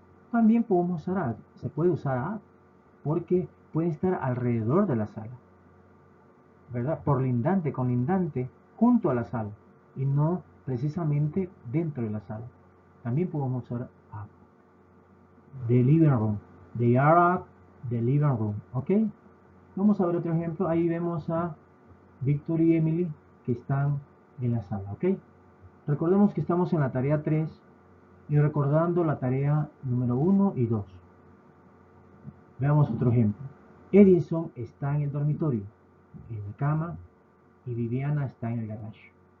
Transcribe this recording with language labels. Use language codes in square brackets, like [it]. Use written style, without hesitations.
[es] También podemos usar at. Se puede usar at porque pueden estar alrededor de la sala, ¿verdad? Por lindante, con lindante, junto a la sala y no precisamente dentro de la sala. También podemos usar at. [en] The living room. They are at the living room. [es] ¿Ok? Vamos a ver otro ejemplo. Ahí vemos a Víctor y Emily que están en la sala. ¿Ok? Recordemos que estamos en la tarea 3 y recordando la tarea número 1 y 2. Veamos otro ejemplo. Edison está en el dormitorio, en la cama, y Viviana está en el garaje.